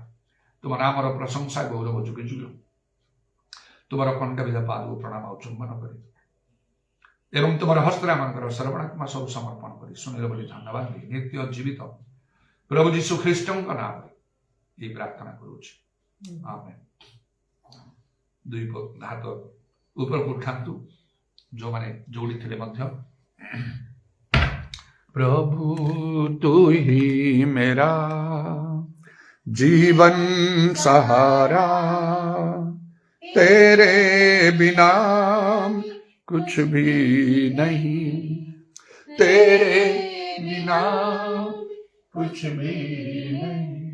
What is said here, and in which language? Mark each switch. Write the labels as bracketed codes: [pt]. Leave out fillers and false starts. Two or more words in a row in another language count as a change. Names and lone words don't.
[or] ତୁମ ନାମର ପ୍ରଶଂସା ଗୌରବ ଯୁଗେ ଯୁଗେ ତୁମର କଣ୍ଠବିଧ ପାଦକୁ ପ୍ରଣାମ ଆଉ ଚୁମ୍ବନ କରି ଏବଂ ତୁମର ହସ୍ତରେ ଆମମାନଙ୍କର ସର୍ବଣାତ୍ମା ସବୁ ସମର୍ପଣ କରି ଶୁଣିଲ ବୋଲି ଧନ୍ୟବାଦ ଦେଇ ନିତ୍ୟ ଜୀବିତ ପ୍ରଭୁ ଯୀଶୁ ଖ୍ରୀଷ୍ଟଙ୍କ ନାମରେ ଏହି ପ୍ରାର୍ଥନା କରୁଛି, ଆମେନ୍। ଦୁଇ ହାତ ଉପରକୁ ଉଠାନ୍ତୁ ଯୋଉମାନେ ଯୋଉଠି ଥିଲେ ମଧ୍ୟ। [hi] प्रभु तू ही मेरा जीवन सहारा, तेरे बिना कुछ भी नहीं, तेरे बिना कुछ भी नहीं।